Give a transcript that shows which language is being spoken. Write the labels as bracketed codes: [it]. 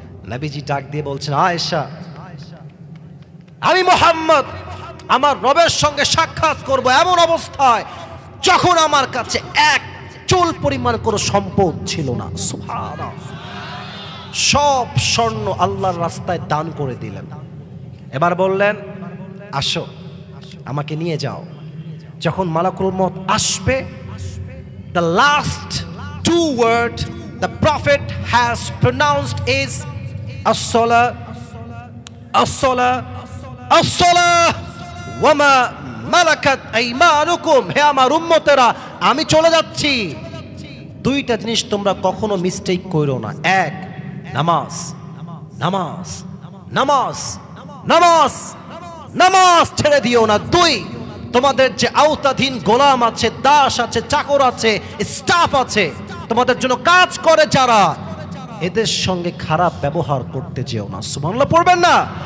[bn] নবীজি ডাক দিয়ে বলছেন আয়েশা, আমি মুহাম্মদ আমার রবের সঙ্গে সাক্ষাৎ করব এমন অবস্থায় যখন আমার কাছে এক চুল পরিমাণ কোনো সম্পদ ছিল না। সুবহানাল্লাহ, সব স্বর্ণ আল্লাহর রাস্তায় দান করে দিলেন। এবার বললেন আসো, আমাকে নিয়ে যাও। যখন মালাকুল মউত আসবে, [en] the last two word the prophet has pronounced is [ar] as-salah, as-salah, as-salah wa ma malakat aymanukum। [bn] হে আমার উম্মতেরা, আমি চলে যাচ্ছি, দুইটা জিনিস তোমরা কখনো মিস্টেক করো না। এক, নামাজ, নামাজ, নামাজ, নামাজ, নামাজ ছেড়ে দিও না। দুই, তোমাদের যে আওতাধীন গোলাম আছে, দাস আছে, চাকর আছে, স্টাফ আছে, তোমাদের জন্য কাজ করে যারা, এদের সঙ্গে খারাপ ব্যবহার করতে যেও না। সুবহানাল্লাহ পড়বেন না।